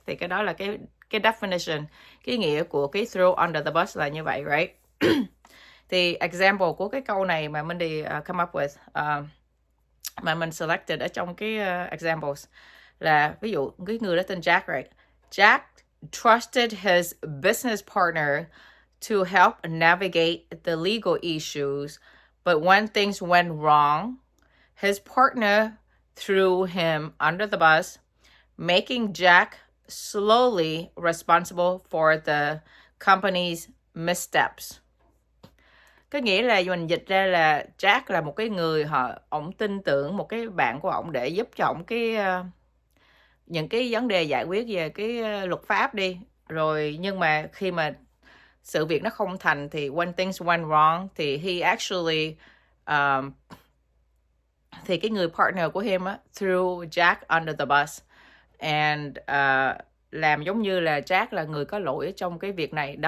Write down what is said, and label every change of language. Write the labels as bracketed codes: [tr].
[vi] Thì cái đó là cái definition, cái nghĩa của cái [en] throw under the bus [vi] là như vậy, [en] right? [vi] Thì [en] example [vi] của cái câu này mà Mindy [en] come up with [vi] mà mình [en] selected [vi] ở trong cái [en] examples [vi] là, ví dụ cái người đó tên Jack, [en] right? Jack trusted his business partner to help navigate the legal issues, but when things went wrong, his partner threw him under the bus, making Jack slowly responsible for the company's missteps. [vi] Cái nghĩa là mình dịch ra là Jack là một cái người ổng tin tưởng một cái bạn của ổng để giúp cho ổng những cái vấn đề giải quyết về cái luật pháp đi. Rồi nhưng mà khi mà sự việc nó không thành thì [en] when things went wrong [vi] thì [en] he actually [vi] thì cái người [en] partner [vi] của [en] him threw Jack under the bus and [vi] làm giống như là Jack là người có lỗi trong cái việc này.